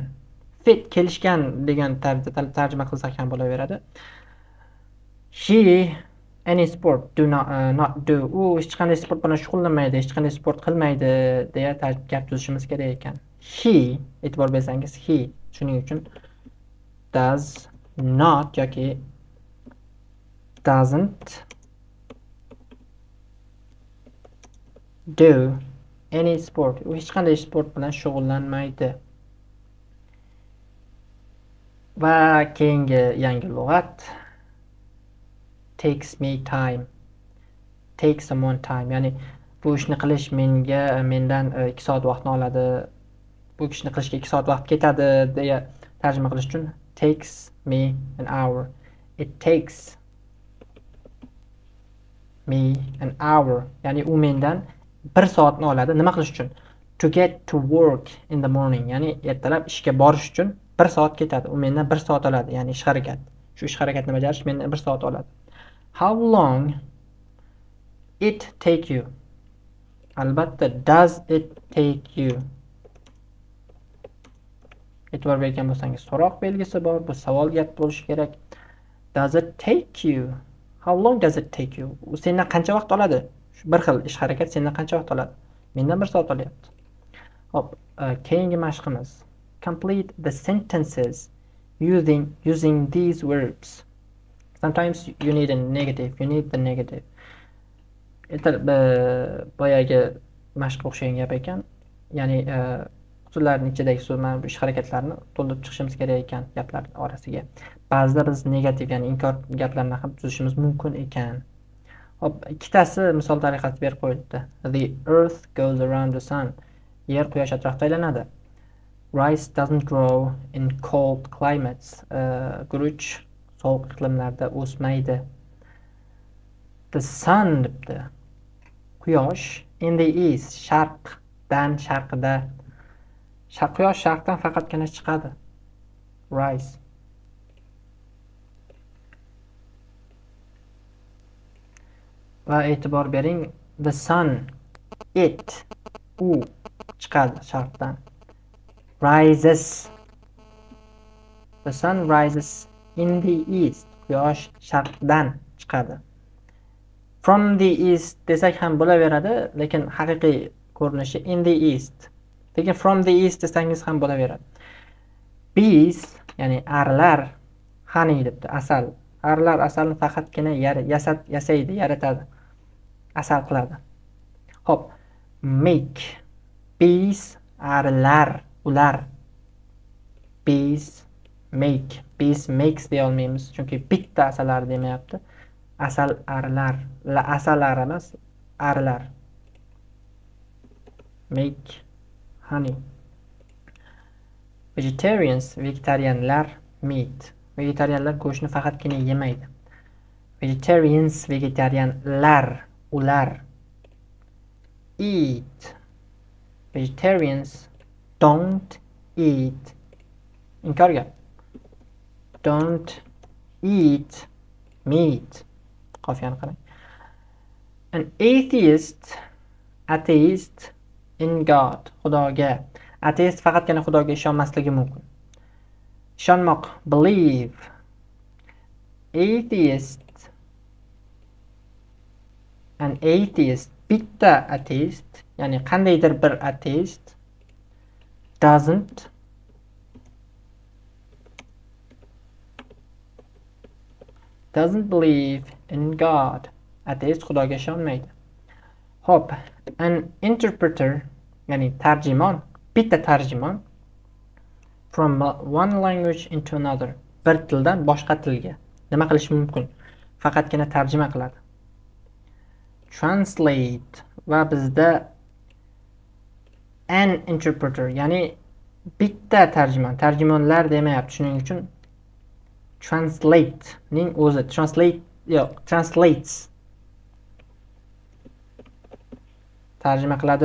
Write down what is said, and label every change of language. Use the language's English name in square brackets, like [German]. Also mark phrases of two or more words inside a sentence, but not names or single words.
[Uzbek] Fit, kelishgan degan tarzda tarjima qilsak ham bo'laveradi. [English] She any sport do not do. [Uzbek] U hech qanday sport bilan shug'ullanmaydi, hech qanday sport qilmaydi deya gap tuzishimiz kerak ekan. [English] He, [Uzbek] e'tibor bersangiz, [English] he, [Uzbek] shuning uchun [English] does not yoki doesn't do any sport. [Uzbek] U hech qanday sport bilan shug'ullanmaydi. Va keyingi yangi lug'at [English] takes me time. Take someone time. [Uzbek] Ya'ni bu ishni qilish mendan 2 soat vaqtni oladi. Bu ishni qilishga 2 soat vaqt ketadi deya tarjima qilish uchun [English] takes me an hour. It takes me an hour. [Uzbek] Ya'ni u mendan 1 soatni oladi. Nima qilish uchun? [English] To get to work in the morning. [Uzbek] Ya'ni ertalab ishga borish uchun 1 soat ketadi. U mendan 1 soat oladi. Ya'ni ish harakat. Shu ish harakatni bajarish mendan 1 soat oladi. [English] How long it take you? Albatta, does it take you? [Uzbek] E'tibor bergan bo'lsangiz, so'roq belgisi bor. Bu savol gap bo'lishi kerak. [English] Does it take you? How long does it take you? [Uzbek] U sendan qancha vaqt oladi? Bir xil ish harakat sendan qancha vaqt oladi? Mendan 1 soat olyapti. Hop, keyingi mashqimiz. [English] Complete the sentences using these verbs. Sometimes you need a negative. You need the negative. [Uzbek] Boyagi mashqqa o'xshagan gap ekan. Ya'ni so'zlarning ichidagi so'z mana bu ish harakatlarini to'ldirib chiqishimiz kerak ekan gaplar orasiga. Ba'zida biz negativ, ya'ni inkor gaplarni ham tuzishimiz mumkin ekan. Hop, ikkitasi misol tariqasida berib qo'yildi. [English] The earth goes around the sun. [Uzbek] Yer quyosh atrofida aylanadi. [English] Rice doesn't grow in cold climates. [Uzbek] Guruch sovuq iqlimlarda o'smaydi. [English] The sun debdi. Quyosh in the east, [Uzbek] sharqdan, sharqida. Quyosh sharqdan faqatgina chiqadi. Rice. Va e'tibor bering, [English] the sun, [Uzbek] u chiqadi sharqdan. [English] Rises. The sun rises in the east. [Uzbek] Quyosh sharqdan chiqadi. [English] From the east [Uzbek] desak ham bo'laveradi, lekin haqiqiy ko'rinishi [English] in the east. [Uzbek] Lekin [English] from the east [Uzbek] desangiz ham bo'laveradi. Bees, ya'ni arlar, honey debdi, asal. Arlar asalni faqatgina yasaydi, yaratadi. Asal qiladi. Hop, make. Bees, arlar, ular. [English] Bees, make. Bees makes [Uzbek] deya olmaymiz, chunki bitta asallar demayapti. Asal arlar, asallar emas, arlar. [English] Make honey. Vegetarians, vegetarianlar, meat. [Uzbek] Vegetarianlar go'shtni faqatgina yemaydi. Vegetarians, vegetarianlar, ular. [English] Eat. Vegetarians don't eat. [Uzbek] Inkor gap. [English] Don't eat meat. [Uzbek] Qofiyani qarang. [English] An atheist, in God, [Uzbek] Xudoga. Ateist faqatgina Xudoga ishonmasligi mumkin. Ishonmoq, [English] believe. Atheist, an atheist, [Uzbek] bitta ateist, ya'ni qandaydir bir ateist [English] doesn't believe in God. [Uzbek] Ateist Xudoga ishonmaydi. Hop, [English] an interpreter, [Uzbek] ya'ni tarjimon, bitta tarjimon, [English] from one language into another, [Uzbek] bir tildan boshqa tilga nima qilish mumkin? Faqatgina tarjima qiladi. Translate, va bizda [English] an interpreter, [Uzbek] ya'ni bitta tarjimon, tarjimonlar demayapti, shuning uchun translate ning o'zi, translates tarjima qiladi.